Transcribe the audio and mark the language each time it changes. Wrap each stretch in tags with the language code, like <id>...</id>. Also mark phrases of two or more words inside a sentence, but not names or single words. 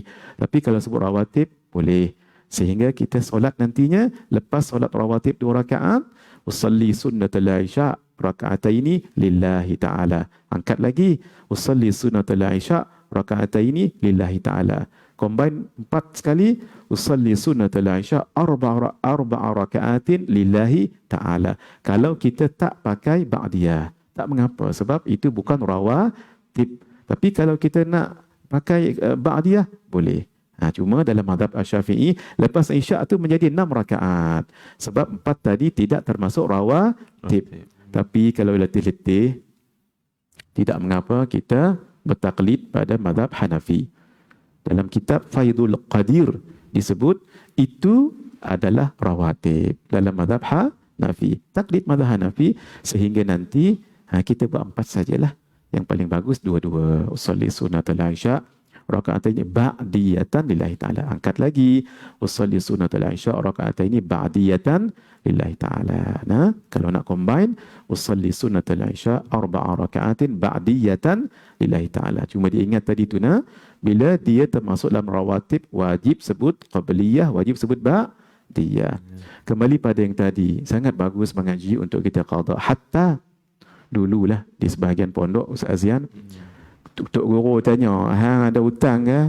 <ms>Tapi kalau sebut rawatib boleh. Sehingga kita solat nantinya lepas solat rawatib 2 rakaat,</ms> <ar>أصلي سنة العشاء ركعتين لله تعالى.</ar> <ms>Angkat lagi,</ms> <ar>أصلي سنة العشاء ركعتين لله تعالى.</ar> <ms>Combine 4 sekali,</ms> <ar>أصلي سنة العشاء أربع ركعات لله تعالى.</ar> <ms>Kalau kita tak pakai ba'diyah, tak mengapa sebab itu bukan rawatib. Tapi kalau kita nak pakai ba'diyah boleh. Cuma dalam mazhab Asy-Syafi'i lepas Isyak tu menjadi 6 rakaat. Sebab 4 tadi tidak termasuk rawatib. Tapi kalau letih-letih tidak mengapa kita bertaklid pada mazhab Hanafi. Dalam kitab Faidul Qadir disebut itu adalah rawatib dalam mazhab Hanafi. Taklid mazhab Hanafi sehingga nanti kita buat 4 sajalah. Yang paling bagus 2-2.</ms> <ar>أصلي سنة العشاء ركعتين بعدية لله تعالى.</ar> <ms>Angkat lagi,</ms> <ar>أصلي سنة العشاء ركعتين بعدية لله تعالى.</ar> <ms>Kalau nak combine,</ms> <ar>أصلي سنة العشاء أربع ركعات بعدية لله تعالى.</ar> <ms>Cuma diingat tadi tu bila dia termasuk dalam rawatib, wajib sebut qabliyah, wajib sebut ba'diyah. Kembali pada yang tadi, sangat bagus mengaji untuk kita qada. Hatta dululah di sebahagian pondok Ustaz Azian, Tok Guru tanya, hang ada hutang ke?</ms>